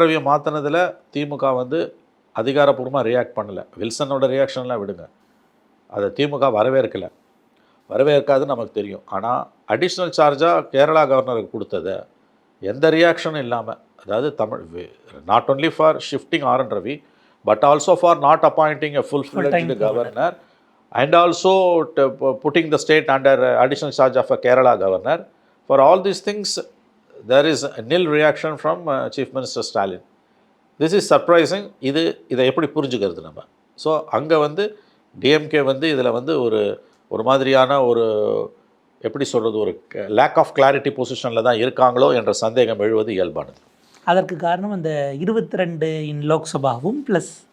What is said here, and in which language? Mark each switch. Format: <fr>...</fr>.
<ta>ரவியை மாற்றினதில் திமுக வந்து அதிகாரப்பூர்வமாக ரியாக்ட் பண்ணலை. வில்சனோட ரியாக்ஷன்லாம் விடுங்க, அதை திமுக வரவேற்காதுன்னு நமக்கு தெரியும். ஆனால் அடிஷ்னல் சார்ஜாக கேரளா கவர்னருக்கு கொடுத்ததை எந்த ரியாக்ஷனும் இல்லாமல், அதாவது</ta> <en>not only for shifting</en> <ta>R. N..</ta> <en>Ravi but also for not appointing a full-fledged governor and also putting the state under additional charge of a Kerala governor. For all these things, there is a nil reaction from Chief Minister Stalin. This is surprising.</en> <ta>இதை எப்படி புரிஞ்சுக்கிறது நம்ம? So அங்கே வந்து DMK வந்து இதில் வந்து ஒரு மாதிரியான எப்படி சொல்கிறது, ஒரு</ta> <en>lack of clarity</en> <ta>பொசிஷனில் தான் இருக்காங்களோ என்ற சந்தேகம் எழுவது இயல்பானது. அதற்கு காரணம் அந்த 22 இன் லோக்சபாவும் ப்ளஸ்</ta>